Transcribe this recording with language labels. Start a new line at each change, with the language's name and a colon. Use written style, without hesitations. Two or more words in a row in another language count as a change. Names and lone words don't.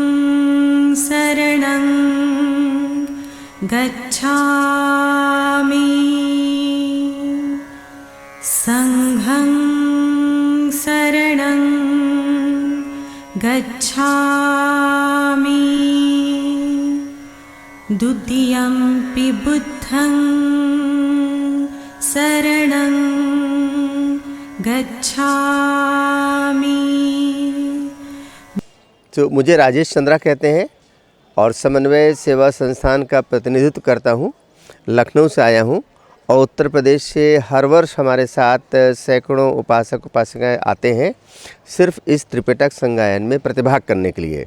Pali: शरणं गच्छामि संघं शरणं गच्छामि द्वितीयंपि बुद्धं शरणं गच्छामि।
Hindi: तो मुझे राजेश चंद्रा कहते हैं और समन्वय सेवा संस्थान का प्रतिनिधित्व करता हूँ। लखनऊ से आया हूँ और उत्तर प्रदेश से हर वर्ष हमारे साथ सैकड़ों उपासक उपासिकाएँ आते हैं सिर्फ इस त्रिपिटक संगायन में प्रतिभाग करने के लिए।